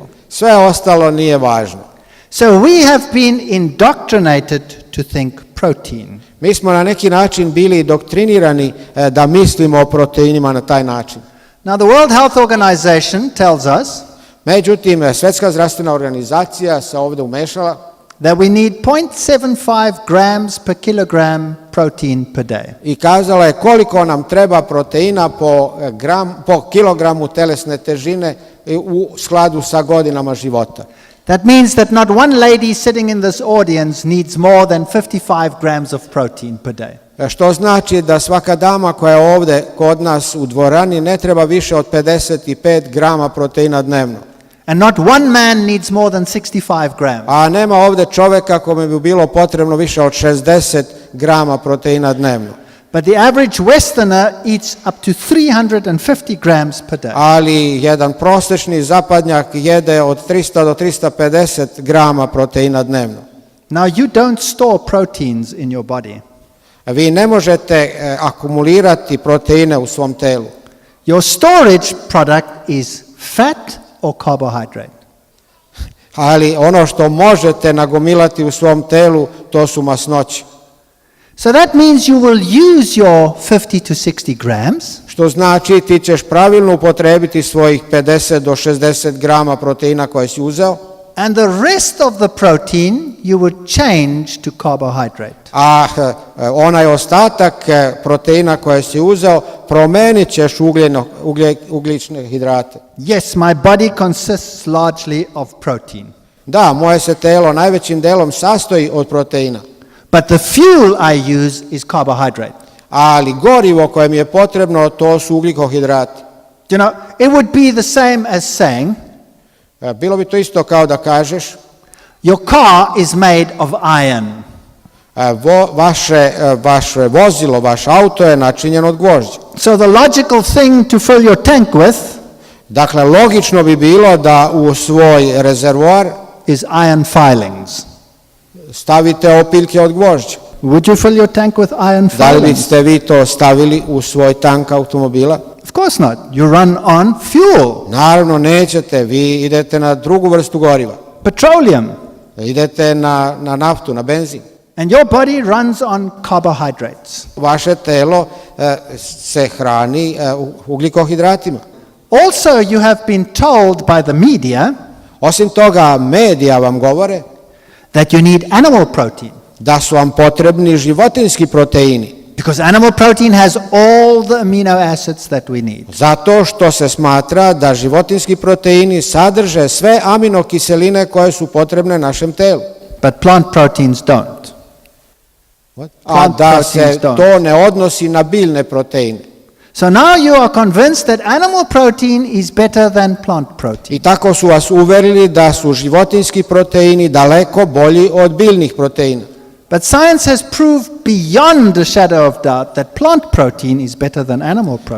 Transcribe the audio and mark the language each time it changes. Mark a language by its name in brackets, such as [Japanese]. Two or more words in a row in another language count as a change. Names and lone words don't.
[Serbian] Sve ostalo nije važno. [English] So we have been indoctrinated to think protein. [Serbian] Mi smo na neki način bili doktrinirani da mislimo o proteinima na taj način. [English] Now the World Health Organization tells us [Serbian] Međutim, Svjetska zdravstvena organizacija se ovdje umešala [English] that we need 0.75 grams per kilogram protein per day. [Serbian] i kazala je koliko nam treba proteina po kilogramu telesne težine u skladu sa godinama života. [English] That means that not one lady sitting in this audience needs more than 55 grams of protein per day. [Serbian] Što znači da svaka dama koja je ovdje kod nas u dvorani ne treba više od 55 grama proteina dnevno. [English] And not one man needs more than 65 grams. [Serbian] A nema ovdje čovjeka kome bi bilo potrebno više od 60 grama proteina dnevno. [English] But the average Westerner eats up to 350 grams per day. [Serbian] Ali jedan prosječni zapadnjak jede od 300 do 350 grama proteina dnevno. [English] Now you don't store proteins in your body. [Serbian] Vi ne možete akumulirati proteine u svom telu. [English] Your storage product is fat or carbohydrate. [Serbian] Ali ono što možete nagomilati u svom telu, to su masnoće. [English] So that means you will use your 50 to 60 grams [Serbian] Što znači ti ćeš pravilno upotrebiti svojih 50 do 60 grama proteina koje si uzeo, [English] and the rest of the protein you would change to carbohydrate. [Serbian] a onaj ostatak proteina koje si uzeo promenit ćeš ugljične hidrate. [English] Yes, my body consists largely of protein. [Serbian] Da, moje se telo najvećim delom sastoji od proteina, [English] But the fuel I use is carbohydrate. [Serbian] ali gorivo koje mi je potrebno to su ugljikohidrati. [English] You know, it would be the same as saying [Serbian] Bilo bi to isto kao da kažeš [English] your car is made of iron. [Serbian] vaše vozilo, vaš auto je načinjen od gvožđa. [English] So the logical thing to fill your tank with [Serbian] Dakle, logično bi bilo da u svoj rezervoar [English] is iron filings. [Serbian] stavite opiljke od gvožđa. [English] Would you fill your tank with iron [Serbian] Da li [English] filings? [Serbian] biste vi to stavili u svoj tank automobila? [English] Of course not. You run on fuel, [Serbian] Naravno nećete, vi idete na drugu vrstu goriva. [English] petroleum, [Serbian] Idete na naftu, na benzin. [English] and your body runs on carbohydrates. [Serbian] Vaše telo se hrani ugljikohidratima. [English] Also, you have been told by the media [Serbian] Osim toga, medija vam govore [English] that you need animal protein [Serbian] da su vam potrebni životinjski proteini. [English] because animal protein has all the amino acids that we need. [Serbian] Zato što se smatra da životinjski proteini sadrže sve aminokiseline koje su potrebne našem telu. [English] But plant proteins don't. [Serbian] A [English] Plant [Serbian] da se [English] proteins don't. [Serbian] to ne odnosi na biljne proteine. [English] So now you are convinced that animal protein is better than plant protein. [Serbian] I tako su vas uverili da su životinjski proteini daleko bolji od biljnih proteina. [English] But science has proved beyond a shadow of doubt that plant protein is better than animal protein.